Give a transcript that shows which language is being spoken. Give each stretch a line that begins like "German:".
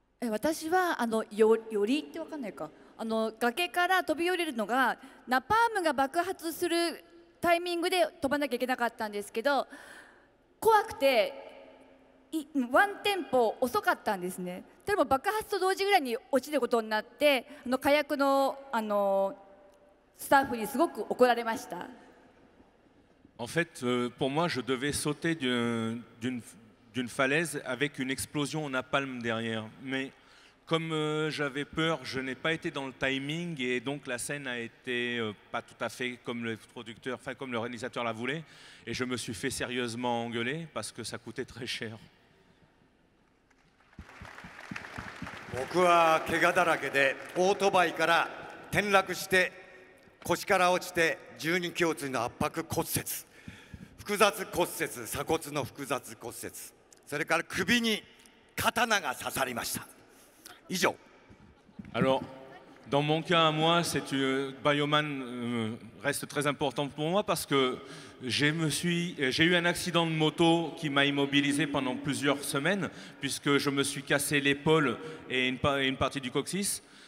Japanese: 私はよりってわかんないか、崖から飛び降りるのがナパームが爆発するタイミングで飛ばなきゃいけなかったんですけど、怖くてワンテンポ遅かったんですね。でも爆発と同時ぐらいに落ちることになって、火薬のスタッフにすごく怒られました。
French: En fait, pour moi, je devais sauter d'une falaise avec une explosion au napalm derrière. Mais comme j'avais peur, je n'ai pas été dans le timing et donc la scène a été pas tout à fait comme le producteur, enfin comme le réalisateur la voulait. Et je me suis fait sérieusement engueuler parce que ça coûtait très cher.
Japanese: 僕は怪我だらけでオートバイから転落して腰から落ちて12胸椎の圧迫骨折、複雑骨折、鎖骨の複雑骨折、それから首に刀が刺さりました。以上。
French: Alors, dans mon cas à moi, Bioman reste très important pour moi parce que j'ai eu un accident de moto qui m'a immobilisé pendant plusieurs semaines puisque je me suis cassé l'épaule et une partie du coccyx.